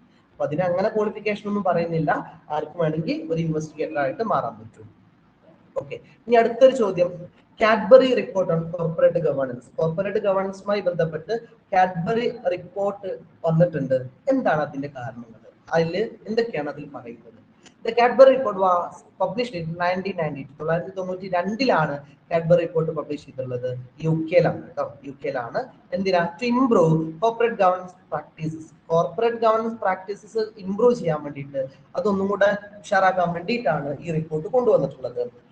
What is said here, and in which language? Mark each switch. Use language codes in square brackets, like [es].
[ml] അപ്പൊ അതിന് അങ്ങനെ ക്വാളിഫിക്കേഷൻ ഒന്നും പറയുന്നില്ല, ആർക്കും വേണമെങ്കിൽ ഒരു ഇൻവെസ്റ്റിഗേറ്റർ ആയിട്ട് മാറാൻ പറ്റും. ഓക്കെ, ഇനി അടുത്തൊരു ചോദ്യം, Cadbury report on corporate governance. Corporate ഗവേണൻസുമായി ബന്ധപ്പെട്ട് കാഡ്ബറി റിപ്പോർട്ട് വന്നിട്ടുണ്ട്. എന്താണ് അതിന്റെ കാരണങ്ങൾ, അതിൽ എന്തൊക്കെയാണ് അതിൽ പറയുന്നത്? [en] The Cadbury report was published in 1992. [ml] 1992 Cadbury report publish ചെയ്തിട്ടുള്ളത്. UK-ലാണ് കേട്ടോ, UK-ലാണ്. എന്തിനാ? [en] To improve corporate governance practices. [ml] Corporate governance practices improve ചെയ്യാൻ വേണ്ടിയിട്ട്, അതൊന്നും കൂടെ ഉഷാറാക്കാൻ വേണ്ടിയിട്ടാണ് ഈ റിപ്പോർട്ട് കൊണ്ടുവന്നിട്ടുള്ളത്.